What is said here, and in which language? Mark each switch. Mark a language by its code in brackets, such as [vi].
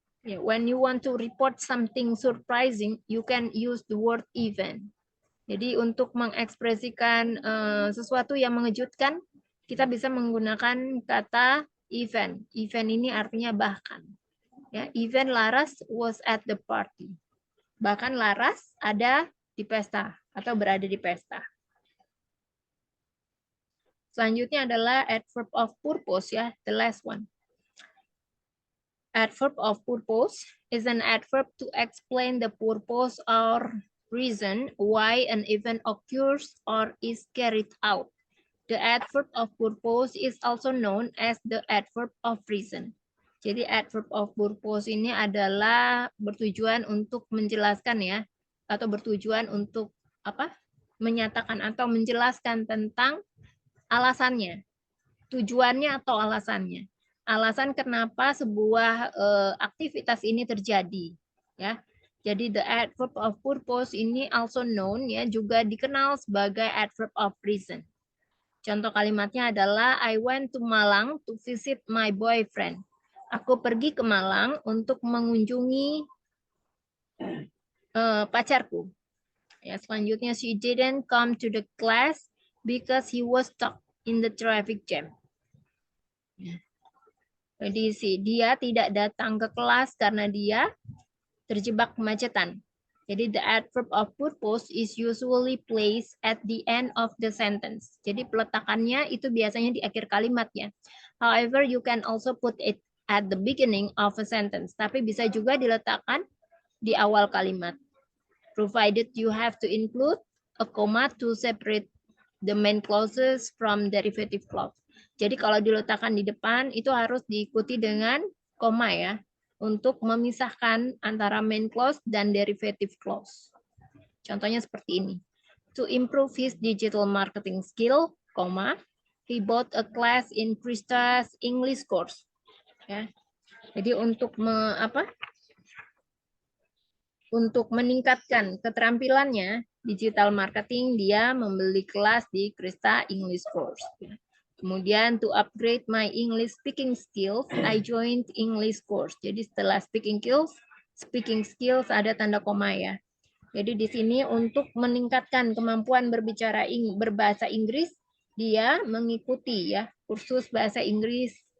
[en] When you want to report something surprising, you can use the word even. [id] Jadi untuk mengekspresikan sesuatu yang mengejutkan, kita bisa menggunakan kata even. Even ini artinya bahkan. [en] Ya, even Laras was at the party. [id] Bahkan Laras ada di pesta atau berada di pesta. Selanjutnya adalah adverb of purpose ya, [en] the last one. Adverb of purpose is an adverb to explain the purpose or reason why an event occurs or is carried out. The adverb of purpose is also known as the adverb of reason. [id] Jadi adverb of purpose ini adalah bertujuan untuk menjelaskan ya, atau bertujuan untuk apa? Menyatakan atau menjelaskan tentang alasannya, tujuannya atau alasannya. Alasan kenapa sebuah aktivitas ini terjadi, ya. Jadi the adverb of purpose ini [en] also known [id] ya, juga dikenal sebagai adverb of reason. Contoh kalimatnya adalah [en] I went to Malang to visit my boyfriend. [id] Aku pergi ke Malang untuk mengunjungi pacarku. Ya, selanjutnya [en] she didn't come to the class because he was stuck in the traffic jam. [id] Ya. Jadi dia tidak datang ke kelas karena dia terjebak kemacetan. Jadi [en] the adverb of purpose is usually placed at the end of the sentence. [id] Jadi peletakannya itu biasanya di akhir kalimat ya. [en] However, you can also put it at the beginning of a sentence. [id] Tapi bisa juga diletakkan di awal kalimat. [en] Provided you have to include a comma to separate the main clauses from derivative clause. [id] Jadi kalau diletakkan di depan itu harus diikuti dengan koma ya, untuk memisahkan antara main clause dan derivative clause. Contohnya seperti ini. [en] To improve his digital marketing skill, he bought a class in Krista's English course. [id] Ya. Jadi untuk untuk meningkatkan keterampilannya digital marketing, dia membeli kelas di Krista English course. Kemudian [en] to upgrade my English speaking skills, I joined English course. [id] Jadi setelah speaking skills ada tanda koma ya. Jadi di sini untuk meningkatkan kemampuan berbicara berbahasa Inggris, dia mengikuti ya kursus bahasa Inggris.